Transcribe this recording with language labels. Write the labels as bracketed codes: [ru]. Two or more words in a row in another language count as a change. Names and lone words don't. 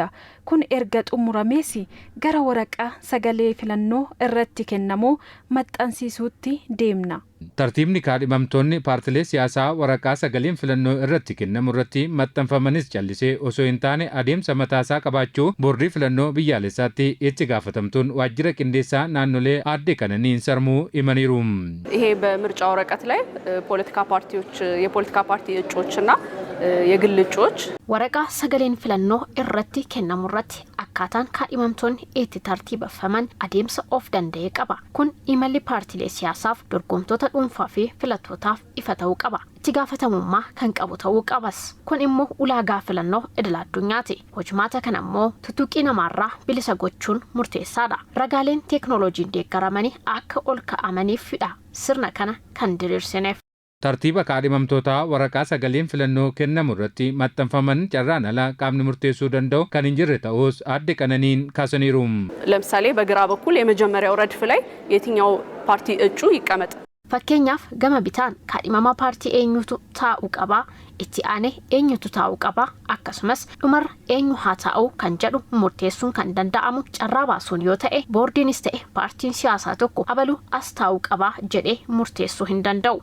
[om] Kun erga xumuramees gara waraqaa sagalee filannoo irratti kennamu maxxansiisuutti deemna. Tartiibni kaadhimamtoonni paartilee siyaasaa waraqaa sagaleen filannoo irratti kennamu irratti maxxanfamanis callisee osoo hin taane adeemsa mataasaa qabaachuu boordii filannoo biyyaalessaatti itti gaafatamtuun waajjira qindeessaa naannolee aadde Qananiin Sarmuu himaniiru. [am] ይሄ በምርጫ ወረቀት ላይ የፖለቲካ ፓርቲ እጩዎችና የግል እጩዎች [om] waraqaa sagaleen filannoo irratti kennamu irratti akkaataan kaadhimamtoonni itti tartiibeffaman adeemsa of danda'ee qaba. Kun imalli paartilee siyaasaaf dorgomtoota dhuunfaa fi filattootaaf ifa ta'uu qaba. Itti gaafatamummaa kan qabu ta'uu qabas. Kun immoo ulaagaa filannoo idil addunyaati. Hojimaata kana immoo tuttuqii namaarraa bilisa gochuun murteessaadha. Ragaaleen teeknooloojiin deeggaramanii akka ol ka'amaniifidha sirna kana kan diriirsineef. Tartiiba kaadhimamtootaa waraqaa sagaleen filannoo kennamu irratti maxxanfaman carraan ala qaamni murteessuu danda'u kan hin jirre ta'us aadde Qananiin kaasaniiru. [am] ለምሳሌ በግራ በኩል የመጀመሪያው ረድፍ ላይ የትኛው ፓርቲ እጩ ይቀመጥ [om] fakkeenyaaf gama bitaan kaadhimamaa paartii eenyutu taa'uu qaba, itti aanee eenyutu taa'uu qaba, akkasumas dhumarra eenyu haa taa'u kan jedhu murteessuun kan danda'amu carraa baasuun yoo ta'e boordiinis ta'e paartiin siyaasaa tokko abaluu as taa'uu qaba jedhee murteessuu hin danda'u.